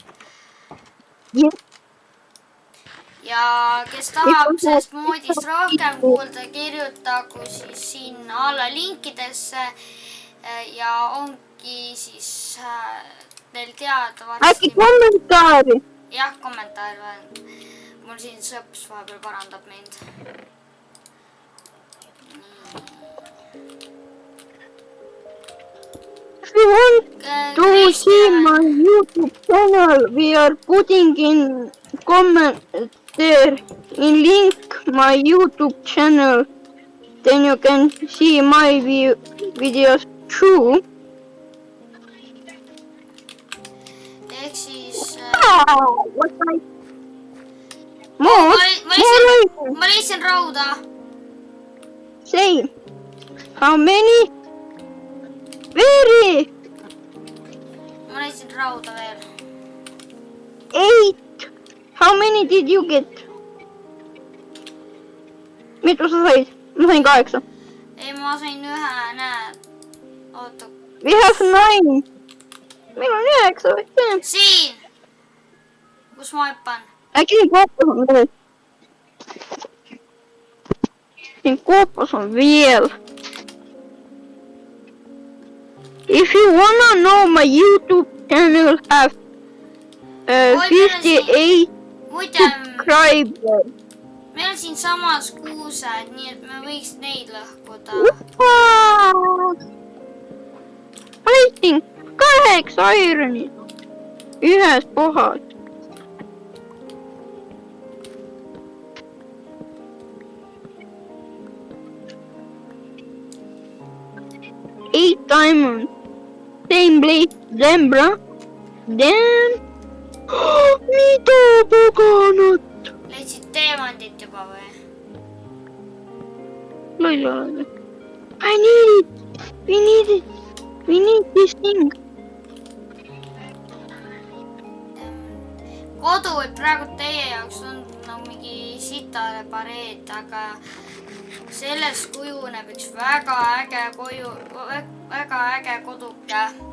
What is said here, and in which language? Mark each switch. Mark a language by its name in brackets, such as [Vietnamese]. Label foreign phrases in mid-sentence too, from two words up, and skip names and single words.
[Estonian] Ja kes tahab sellest moodist rohkem kuulda, kirjutagu siis sinna alla linkidesse ja ongi siis teil teada varsti. Äkki kommentaari? Jah, kommentaar. Mul siin sõps vahepeal parandab mind. [English] If you want to see my YouTube channel, we are putting in comment there in link my YouTube channel. Then you can see my videos too. [Estonian] Ehk siis... Ma leidsin rauda. [English] Same. How many? Very. [Estonian] Ma leidsin rauda veel. 8. [English] How many did you get? [Estonian] Mitu sa said? Ma sain 8. Ei, ma sain 1, näed. Oota. [English] We have 9. [Estonian] Meil on 9 või? Siin. Kus ma hüppan? Äkki siin koopos on veel? Siin koopos on veel. [English] If you wanna know my YouTube channel have 58 subscribers. [Estonian] Meil on siin samas kuused, nii et me võiks neid lõhkuda. Ma leidsin 8 ironit ühes kohas. [English] Eight diamonds. Same place, then bro. Then. [Estonian] Mida paganat? Leidsid teemandit juba või? Loll oled. [English] I need it. We need it. We need this thing. [Estonian] Kodu võib praegu teie jaoks on mingi sitare pareet, aga sellest kujuneb üks väga äge koduke.